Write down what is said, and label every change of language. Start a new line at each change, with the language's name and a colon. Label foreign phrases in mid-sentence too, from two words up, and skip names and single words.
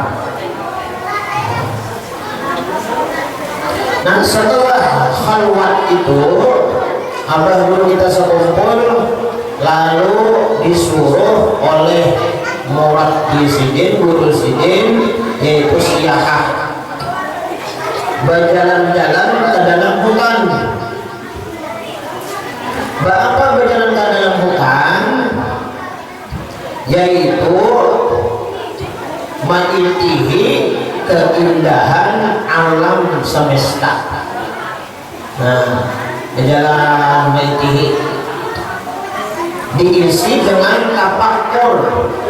Indonesian: Nah, setelah khalwat itu abah guru kita sekumpul, lalu disuruh oleh murabbi sidin, guru sidin, yaitu siyahah, berjalan-jalan ke dalam hutan. Apa berjalan ke dalam hutan? Yaitu mengikuti keindahan alam semesta. Nah, berjalan mengikuti diisi dengan tafakur.